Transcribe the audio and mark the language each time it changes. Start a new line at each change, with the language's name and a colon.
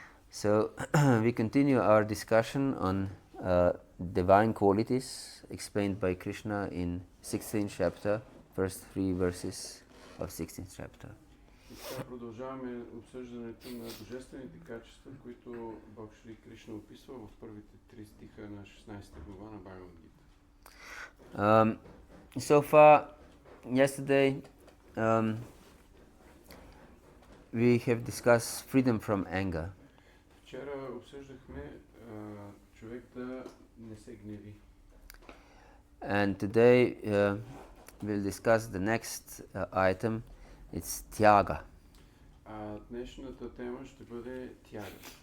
English: So we continue our discussion on divine qualities explained by Krishna in 16th chapter, first 3 verses of 16th chapter.
Bulgarian: Сега продължаваме обсъждането на божествените качества, които Бог Шри Кришна описва в първите 3 стиха на 16 глава на Бхагавад-гītā.
English: So far, yesterday, we have discussed freedom from anger.
Bulgarian: Вчера обсъждахме човек да не се гневи.
English: And today we'll discuss the next item. It's Tyaga.
Bulgarian: Днешната тема ще бъде Тяга.